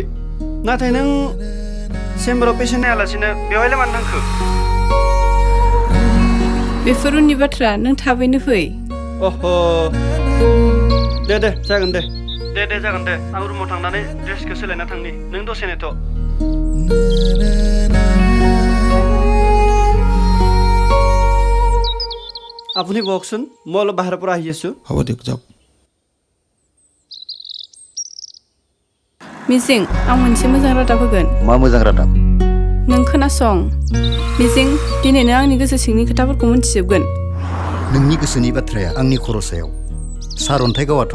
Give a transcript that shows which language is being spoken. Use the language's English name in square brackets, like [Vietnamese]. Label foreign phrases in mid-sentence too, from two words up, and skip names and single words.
[Bodo] नाथाय नों चेम्बाराव पेसेन्ट नायालासिनो बेवहायलाय मानो थांखो? बेफोर उननि बाथ्रा नों थाबैनो फै। दे जागोन दे। दे जागोन दे। आं रुमाव थांनानै ड्रेसखौ सोलायना थांनि। नों दसे नेथ'। [Assamese] আপুনি বকচোন মই অলপ বাহিৰৰ পৰা আহি আছোঁ। হ'ব দিয়ক যাওক। [Bodo] मिजिं आं मोनसे मोजां रादाब होगोन। मा मोजां रादाब? नों खोनासं मिजिं, दिनैनो आंनि गोसो सिंनि खोथाफोरखौ मिथिजोबगोन। नोंनि गोसोनि बाथ्राया आंनि खर' सायाव सारअन्थाइ गावाथ'।